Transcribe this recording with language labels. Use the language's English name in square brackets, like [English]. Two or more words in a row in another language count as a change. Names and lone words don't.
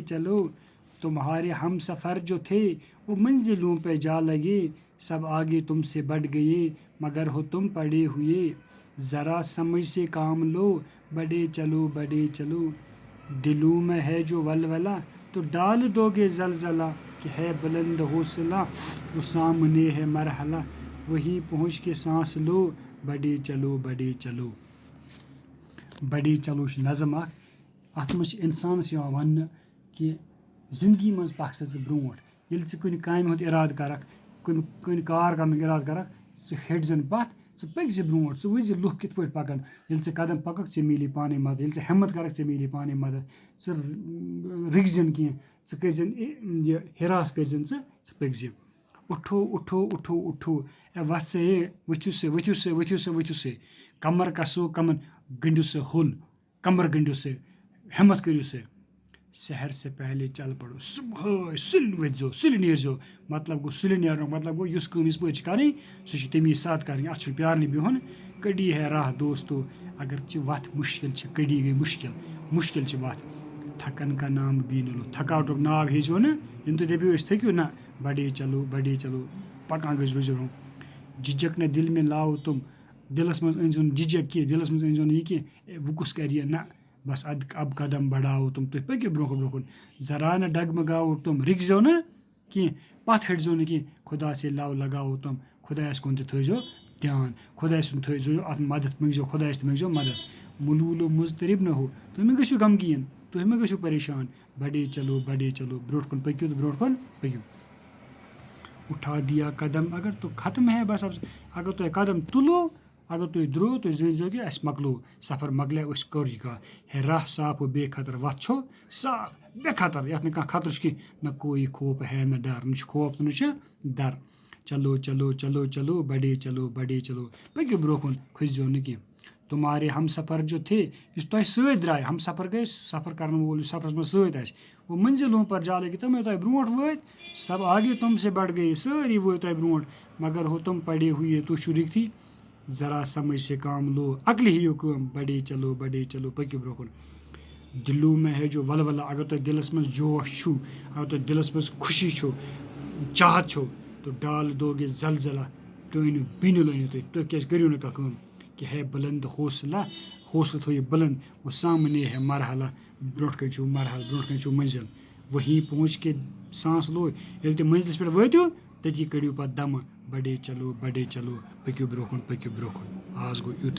[Urdu] چلو تمہارے ہم سفر جو تھے وہ منزلوں پہ جا لگے سب آگے تم سے بڑھ گئے مگر ہو تم پڑے ہوئے ذرا سمجھ سے کام لو بڑے چلو دلوں میں ہے جو ولولہ تو ڈال دو گے زلزلہ کہ ہے بلند حوصلہ وہ سامنے ہے مرحلہ وہیں پہنچ کے سانس لو بڑے چلو [Kashmiri] چھُ نظم اکھ اَتھ منٛز چھِ اِنسانَس یِوان وَننہٕ کہِ زِندگی منٛز پَکھ سا ژٕ برونٛٹھ ییٚلہِ ژٕ کُنہِ کامہِ ہُنٛد اِرادٕ کَرَکھ کُنہِ کار کَرنُک اِرادٕ کَرَکھ ژٕ ہیٚٹۍ زَن پَتھ ژٕ پٔکۍ زِ برونٛٹھ ژٕ وٕچھ زِ لُکھ کِتھ پٲٹھۍ پَکَن ییٚلہِ ژٕ قدم پَکَکھ ژےٚ میلی پانَے مدد ییٚلہِ ژٕ ہٮ۪مت کَرَکھ ژےٚ میلی پانَے مدد ژٕ رٕکۍ زٮ۪ن کینٛہہ ژٕ کٔرۍ زٮ۪ن یہِ ہِراس کٔرۍ زٮ۪ن ژٕ پٔکۍ زِ [Urdu] اٹھو اے [Kashmiri] وَتھ سا اے ؤتھِو سا کمر کسو کمر گٔنڈِو سا ہُل کمر گٔنڈِو سا ہٮ۪مت کٔرِو سا [Urdu] سحر سے پہلے چل پڑو [Kashmiri] صُبحٲے سُلہِ ؤتھۍزیو سُلہِ نیرۍزیو مطلب گوٚو سُلہِ نیرنُک مطلب گوٚو یُس کٲم یِژ پٲٹھۍ چھِ کَرٕنۍ سُہ چھِ تَمی ساتہٕ کَرٕنۍ اَتھ چھُنہٕ پیارنٕے بِہُن [Urdu] کٔڈی ہے راہ دوستو [Kashmiri] اگر چہِ وَتھ مُشکل چھِ کٔڈی گٔے مُشکل چھِ وَتھ [Urdu] تھکن کا نام بھی نہ لو [Kashmiri] تھکاوٹُک ناو ہیٚزیو نہٕ ییٚلہِ تُہۍ دٔپِو أسۍ تھٔکِو نہ [Urdu] بڑے چلو [Kashmiri] پَکان گٔژھۍ روٗزِو برونٛہہ [Urdu] جِجک نہ دل میں لاو تم [Kashmiri] دِلَس منٛز أنۍزیو نہٕ جِجک کینٛہہ دِلَس منٛز أنۍزیو نہٕ یہِ کینٛہہ وۄنۍ کُس کَرِ یہِ نہ [Urdu] بس اب قدم بڑھاو تم [Kashmiri] تُہۍ پٔکِو برونٛہہ کُن [Urdu] ذرا نہ ڈگمگاو تم [Kashmiri] رِکزیو نہٕ کینٛہہ پَتھ ۂٹۍزیو نہٕ کینٛہہ [Urdu] خدا سے لو لگاو تم [Kashmiri] خۄدایَس کُن تہِ تھٲیزیو دھیان خۄداے سُنٛد تھٲیزیو اَتھ مدد منٛگزیو خۄدایَس تہِ منٛگزیو مدد [Urdu] ملوٗل و مضطرب نہ ہو [Kashmiri] تُہۍ مہٕ گٔژھِو غمگیٖن تُہۍ مہٕ گٔژھِو پریشان [Urdu] بڑے چلو [Kashmiri] برونٛٹھ کُن پٔکِو [Urdu] اٹھا دیا قدم اگر تو ختم ہے بس [Kashmiri] اگر تۄہہِ قدم تُلو اگر تُہۍ درٛاو تُہۍ زٲنۍزیو کہِ اَسہِ مۄکلو سفر مۄکلیو أسۍ کوٚر یہِ کَتھ [Urdu] ہے راہ صاف و بے خطر [Kashmiri] وَتھ چھو صاف بے خطر یَتھ نہٕ کانٛہہ خطرٕ چھُ کینٛہہ [Urdu] نہ کوئی خوف ہے نہ ڈر [Kashmiri] نہ چھُ خوف تہٕ نہ چھُ ڈر [Urdu] چلو بڑے چلو [Kashmiri] پٔکِو برونٛہہ کُن کھٔسۍزیو نہٕ کینٛہہ [Urdu] تمہارے ہم سفر جو تھے [Kashmiri] یُس تۄہہِ سۭتۍ درٛاے ہم سفر گٔے سفر کَرن وول یُس سفرَس منٛز سۭتۍ آسہِ [Urdu] وہ منزلوں پر جا لگے [Kashmiri] تِم تۄہہِ برونٛٹھ وٲتۍ [Urdu] سب آگے تم سے بڑھ گئے [Kashmiri] سٲری وٲتۍ تۄہہِ برونٛٹھ [Urdu] مگر ہو تم پڑے ہوئے [Kashmiri] تُہۍ چھُو رٕکتھٕے [Urdu] ذرا سمجھ سے کام [Kashmiri] لو عقلہِ ہیٚیِو کٲم [Urdu] بڑے چلو [Kashmiri] پٔکِو برونٛہہ کُن [Urdu] دلوں میں ہے جو ولولہ [Kashmiri] اگر تۄہہِ دِلَس منٛز جوش چھُو اگر تۄہہِ دِلَس منٛز خوشی چھو چاہت چھو [Urdu] تو ڈال دو گے زلزلہ [Kashmiri] تُہۍ أنِو بِنِل تُہۍ کیٛازِ کٔرِو نہٕ کانٛہہ کٲم [Urdu] کہ ہے بلند حوصلہٕ [Kashmiri] تھٲیِو بلند [Urdu] وہ سامنے ہے مرحلہ [Kashmiri] برونٛٹھ کَنۍ چھُو منزل [Urdu] وہیں پہنچ کے سانس لو [Kashmiri] ییٚلہِ تُہۍ منزلَس پٮ۪ٹھ وٲتِو تٔتی کٔڑِو پَتہٕ دَمہٕ [Urdu] بڑے چلو [Kashmiri] پٔکِو برونٛہہ کُن آز گوٚو یُتُے